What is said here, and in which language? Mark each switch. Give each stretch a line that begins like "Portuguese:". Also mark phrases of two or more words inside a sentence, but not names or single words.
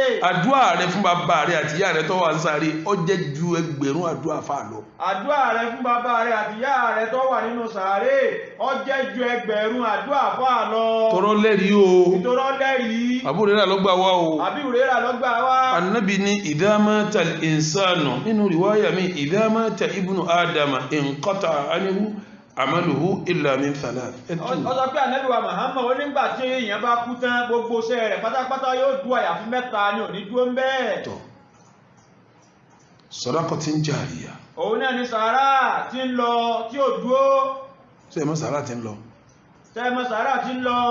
Yoruba: àdúà rẹ̀ fún bàbá rẹ̀ àti ìyá rẹ̀ tó wà ń sàárè ó jẹ́ ju ẹgbẹ̀rún àdúà fà lọ àdúà rẹ̀ fún bàbá rẹ̀ àti ìyá rẹ̀ tó wà nínú sàárè ó jẹ́ ju ẹgbẹ̀rún àdúà fà lọ tọrọ lẹ́rìí o ìtọrọ lẹ́rìí Abu Hurairah ló gbà wá o Abu Hurairah ló gbà wá Ànábì ní
Arabic: إذا مات الإنسان
Yoruba: nínú riwaya mi
Arabic: إذا مات ابن آدم انقطع عنه عمله إلا من ثلاث
Yoruba: ó sọ pé Ànábì wa Muhammad ó nígbà tí èèyàn bá kú tán gbogbo iṣẹ́ rẹ̀ pátápátá yóò dúró àyàfi mẹ́ta ni ò ní dúró ń bẹ́ẹ̀
Arabic: صدقة جارية
Yoruba: òun náà ni sàárà tí ń lọ tí ò dúó. ṣé ẹ mọ̀ sàárà tí ń lọ sẹ́ẹ̀mọ́ sàárà tí ń lọ.